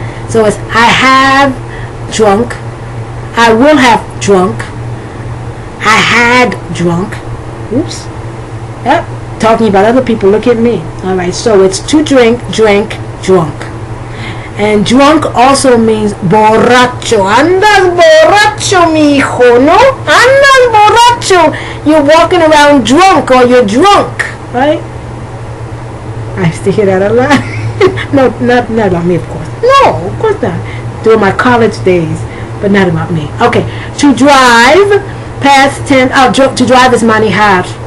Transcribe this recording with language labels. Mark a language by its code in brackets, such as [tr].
[en] So it's I have drunk, I will have drunk, I had drunk. Oops. Yep. Talking about other people. Look at me. Alright, so it's to drink, drank, drunk. And drunk also means borracho. [es] Andas borracho, mi hijo, no? Andas borracho. [en] You're walking around drunk, or you're drunk, right? I used to hear that a lot. No, not about me, of course. No, of course not. During my college days, but not about me. Okay, to drive, past tense. To drive is manejar.